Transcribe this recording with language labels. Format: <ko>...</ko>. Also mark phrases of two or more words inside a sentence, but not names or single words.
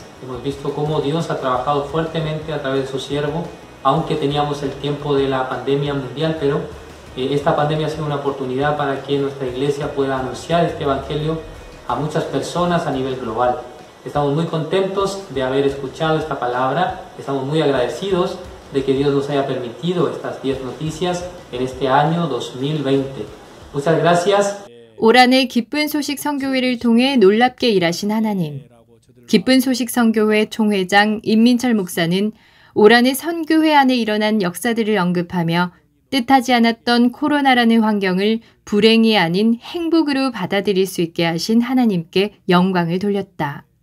<es>Hemos visto cómo Dios ha trabajado fuertemente a través de su siervo, aunque teníamos el tiempo de la pandemia mundial, pero esta pandemia ha sido una oportunidad para que nuestra iglesia pueda anunciar este evangelio a muchas personas a nivel global. Estamos muy contentos de haber escuchado esta palabra, estamos muy agradecidos de que Dios nos haya permitido estas 10 noticias en este año 2020. Muchas gracias.</es> <ko>올 한해 기쁜 소식 선교회를 통해 놀랍게 일하신 하나님. 기쁜 소식 선교회 총회장 임민철 목사는 올 한해 선교회 안에 일어난 역사들을 언급하며 뜻하지 않았던 코로나라는 환경을 불행이 아닌 행복으로 받아들일 수 있게 하신 하나님께 영광을 돌렸다.</ko>